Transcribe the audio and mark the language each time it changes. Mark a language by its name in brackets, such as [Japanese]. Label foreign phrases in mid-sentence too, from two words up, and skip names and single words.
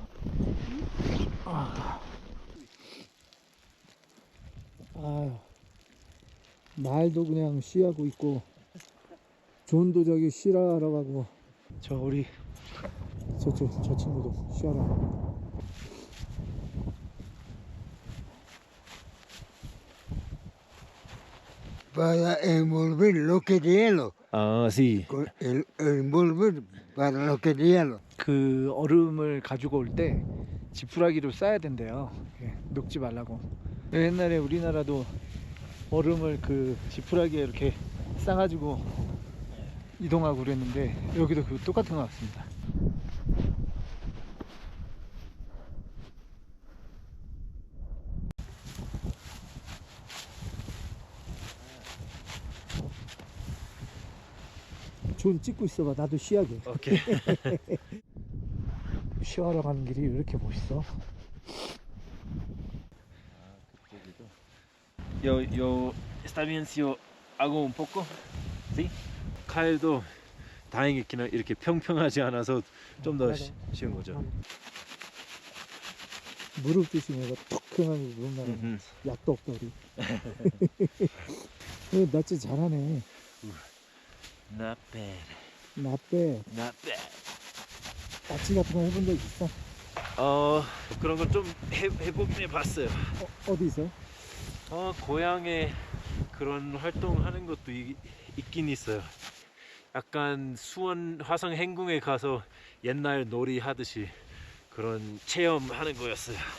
[Korean] 아유. 말도 그냥 쉬하고 있고, 존도 저기 쉬라하러 가고, 저 우리 저 친구도 쉬하러. [Spanish] Para envolver lo que de hielo. 아, sí. Envolver para lo que de hielo. [Korean] 그 얼음을 가지고 올 때 지푸라기로 싸야 된대요. 예, 녹지 말라고. 옛날에 우리나라도 얼음을 그 지푸라기에 이렇게 싸가지고 이동하고 그랬는데 여기도 그 똑같은 것 같습니다. 존 찍고 있어봐. 나도 쉬하게. 오케이. 쉬하러 가는 길이 왜 이렇게 멋있어? [Spanish] Yo, está bien si yo hago un poco, ¿sí? [Korean] 칼도 다행히 그냥 이렇게 평평하지 않아서 좀 더 쉬운 거죠. 무릎 조심해서 톡 해가지고 무릎 나가. 음. 약도 없다 우리. 나 진짜 잘하네. [English] Not bad, [Korean] 나빼. [English] not bad. [Korean] 납치 같은 거 해본 적 있어? 그런 걸 좀 해보긴 해봤어요. 어디서? 고향에 그런 활동하는 것도 있긴 있어요. 약간 수원 화성 행궁에 가서 옛날 놀이 하듯이 그런 체험하는 거였어요.